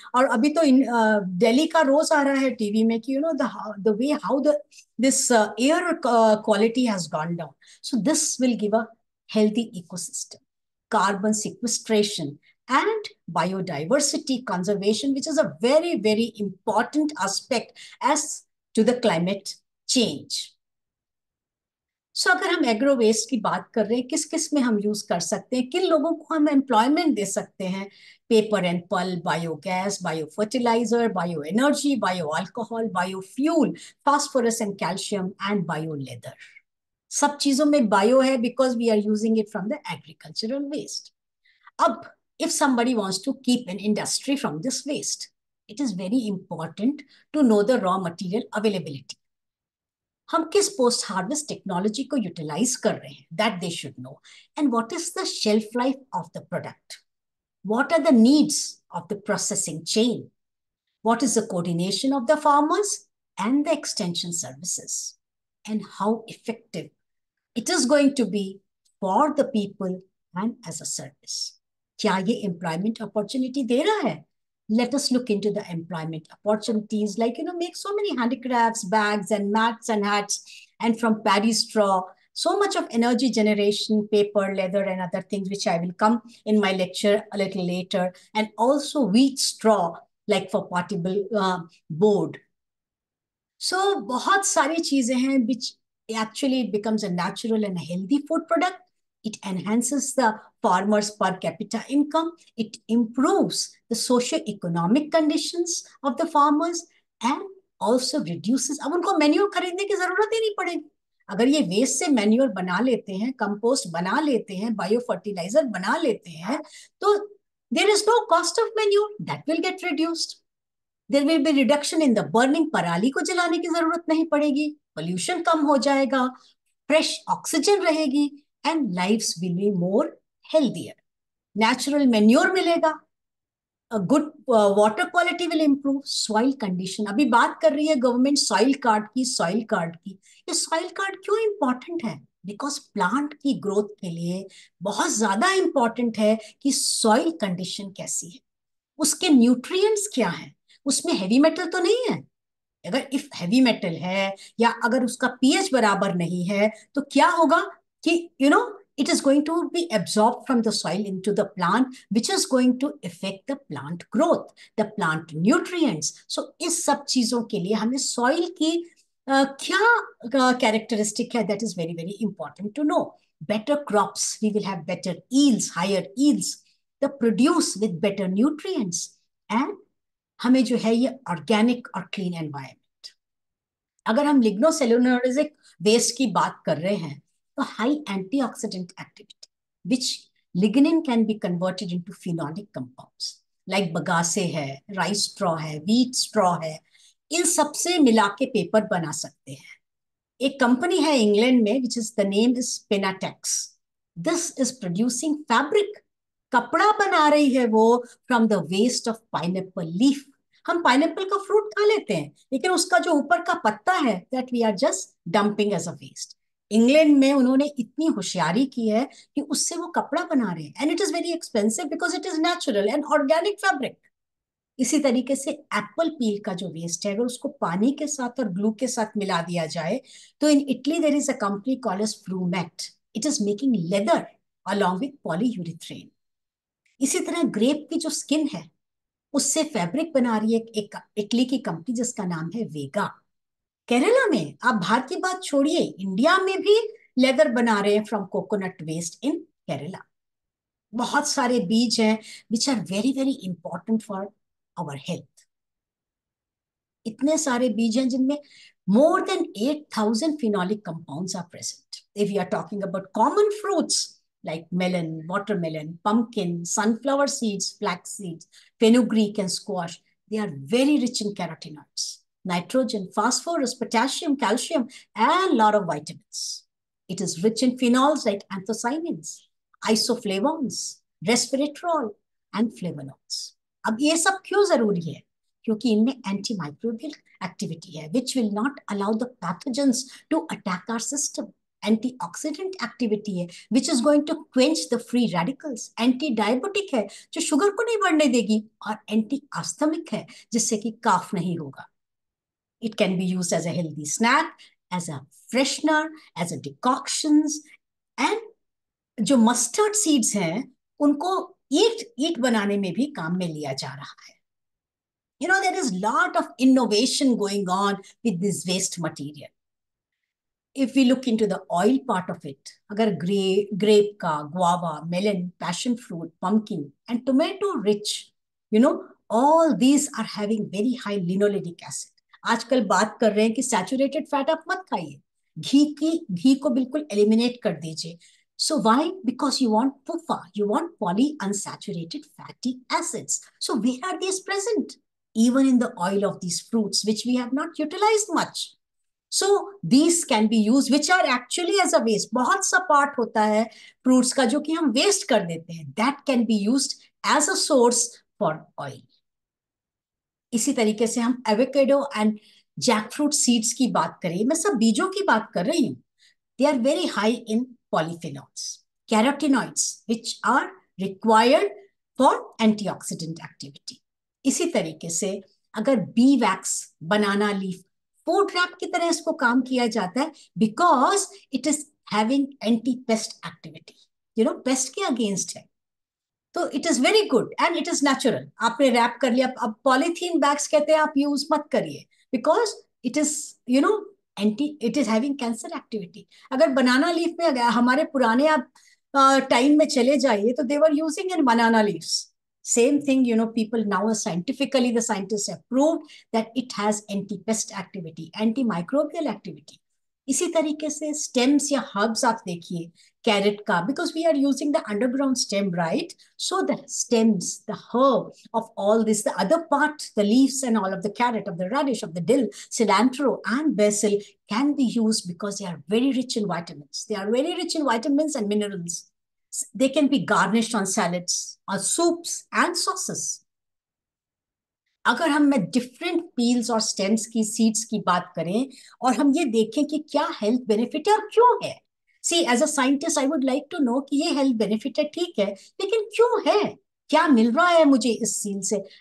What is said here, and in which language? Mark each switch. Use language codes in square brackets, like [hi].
[hi] Or abhi to in Delhi ka roz aa raha hai TV mein ki, [en] the way how this air quality has gone down. So this will give a healthy ecosystem, carbon sequestration, and biodiversity conservation, which is a very, very important aspect as to the climate change. [hi] So अगर हम agro waste की बात कर रहे हैं, किस किस में हम यूज कर सकते हैं, किन लोगों को हम एम्प्लॉयमेंट दे सकते हैं? [en] Paper and pulp, biogas, bio fertiliser, bio energy, bio alcohol, bio fuel, phosphorus and calcium and bio leather. [hi] सब चीजों में बायो है [en] Because we are using it from the agricultural waste. अब if somebody wants to keep an industry from this waste, it is very important to know the raw material availability. [hi] हम किस post harvest technology को utilise कर रहे हैं, [en] That they should know. And what is the shelf life of the product, what are the needs of the processing chain, what is the coordination of the farmers and the extension services, and how effective it is going to be for the people and as a service. [hi] क्या ये employment opportunity दे रहा है? [en] Let us look into the employment opportunities, like, make so many handicrafts, bags and mats and hats, and from paddy straw, so much of energy generation, paper, leather, and other things, which I will come in my lecture a little later, and also wheat straw, like for portable board. So, [hi] बहुत सारी चीजें हैं [en] which actually it becomes a natural and a healthy food product. It enhances the farmers' per capita income. It improves the socio-economic conditions of the farmers and also reduces. [hi] अब उनको manure खरीदने की जरूरत ही नहीं पड़ेगी. अगर ये वेस्ट से मैन्योर बना लेते हैं, कंपोस्ट बना लेते हैं, बायो फर्टिलाइजर बना लेते हैं, तो [en] there is no cost of manure that will get reduced. There will be reduction in the burning. [hi] पराली को जलाने की जरूरत नहीं पड़ेगी, पोल्यूशन कम हो जाएगा, फ्रेश ऑक्सीजन रहेगी, [en] and lives will be more healthier. Natural manure मिलेगा, a good water quality will improve, soil condition. [hi] अभी बात कर रही है गवर्नमेंट सॉइल कार्ड की, सॉइल कार्ड की. ये सॉइल कार्ड क्यों इंपॉर्टेंट है? बिकॉज प्लांट की ग्रोथ के लिए बहुत ज्यादा इंपॉर्टेंट है कि सॉइल कंडीशन कैसी है, उसके न्यूट्रिएंट्स क्या है, उसमें हैवी मेटल तो नहीं है. अगर इफ हैवी मेटल है या अगर उसका पीएच बराबर नहीं है, तो क्या होगा कि [en] it is going to be absorbed from the soil into the plant, which is going to affect the plant growth, the plant nutrients. [hi] So इस सब चीजों के लिए हमें soil की क्या characteristic है, [en] that is very, very important to know. Better crops, we will have better yields, higher yields, the produce with better nutrients, and [hi] हमें जो है ये [en] organic और clean environment. [hi] अगर हम लिग्नोसेल्यूलोसिक वेस्ट की बात कर रहे हैं, तो high antioxidant activity, which [en] lignin can be converted into phenolic compounds like bagasse है, rice straw है, wheat straw है, [hi] इन सबसे मिला के पेपर बना सकते हैं। एक कंपनी है इंग्लैंड में [en] which is the name is Penatex. This is producing fabric. [hi] कपड़ा बना रही है वो [en] from the waste of pineapple leaf. [hi] हम पाइनएप्पल का फ्रूट खा लेते हैं, लेकिन उसका जो ऊपर का पत्ता है [en] that we are just dumping as a waste. [hi] England में उन्होंने इतनी होशियारी की है कि उससे वो कपड़ा बना रहे हैं, [en] And it is very expensive because it is natural and organic fabric. [hi] इसी तरीके से एप्पल पील का जो वेस्ट है अगर उसको पानी के साथ और ग्लू के साथ मिला दिया जाए तो [en] In Italy there is a company called as Frumat, it is making leather along with polyurethane. [hi] इसी तरह ग्रेप की जो स्किन है उससे फैब्रिक बना रही है एक इटली की कंपनी जिसका नाम है वेगा। केरला में, आप बाहर की बात छोड़िए, इंडिया में भी लेदर बना रहे हैं [en] From coconut waste in Kerala. [hi] बहुत सारे बीज हैं [en] Which are very very important for our health. [hi] इतने सारे बीज हैं जिनमें [en] more than 8,000 phenolic compounds are present. If we are talking about common fruits like melon, watermelon, pumpkin, sunflower seeds, flax seeds, fenugreek and squash, they are very rich in carotenoids, nitrogen, phosphorus, potassium, calcium, and a lot of vitamins. It is rich in phenols like anthocyanins, isoflavones, resveratrol, and flavonoids. [hi] अब ये सब क्यों जरूरी है? क्योंकि इनमें antimicrobial activity है [en] Which will not allow the pathogens to attack our system. Antioxidant activity है which is going to quench the free radicals. [hi] Anti diabetic है जो शुगर को नहीं बढ़ने देगी, और एंटी आस्थमिक है जिससे कि काफ नहीं होगा। [en] It can be used as a healthy snack, as a freshener, as a डिकॉक्शंस। [hi] And जो मस्टर्ड सीड्स हैं उनको ईट बनाने में भी काम में लिया जा रहा है। [en] You know, there is a lot of innovation going on with this waste material. If we look into the oil part of it, [hi] agar grape ka, [en] guava, melon, passion fruit, pumpkin, and tomato rich, you know, all these are having very high linolenic acid. [hi] आजकल बात कर रहे हैं कि saturated fat आप मत खाइए, घी को बिल्कुल एलिमिनेट कर दीजिए। [en] So why? Because you want PUFA, you want polyunsaturated fatty acids. So where are these present? Even in the oil of these fruits, which we have not utilized much. So these can be used, which are actually as a waste. [hi] बहुत सा part होता है fruits का जो कि हम waste कर देते हैं. [en] That can be used as a source for oil. [hi] इसी तरीके से हम avocado and jackfruit seeds की बात करें, मैं सब बीजों की बात कर रही हूँ. [en] They are very high in polyphenols, carotenoids, which are required for antioxidant activity. [hi] इसी तरीके से अगर B wax, banana leaf, food rap की तरह इसको काम किया जाता है [en] because it is having anti pest activity, you know, [hi] paste के अगेंस्ट है, [en] तो it is very good and it is natural. [hi] आपने रैप कर लिया, अब पॉलीथीन बैग्स कहते हैं आप यूज मत करिए [en] Because it is, you know, it is having cancer activity. [hi] अगर बनाना लीफ में हमारे पुराने आप टाइम में चले जाइए तो [en] They were using in banana leaves. Same thing, you know, people now scientifically, the scientists have proved that it has anti-pest activity, antimicrobial activity. [hi] इसी तरीके से stems या herbs आप देखिए, carrot का, [en] because we are using the underground stem, right? So the stems, the herb of all this, the other part, the leaves and all of the carrot, of the radish, of the dill, cilantro and basil can be used because they are very rich in vitamins. They are very rich in vitamins and minerals. They can be garnished on salads or soups and sauces. [hi] अगर हम में different peels और stems की, seeds की बात करें और हम ये देखें कि क्या हेल्थ बेनिफिट है और क्यों है। [en] see, as a scientist I would like to know [hi] कि ये हेल्थ बेनिफिट है, ठीक है, लेकिन क्यों है, क्या मिल रहा है मुझे इस सीड से।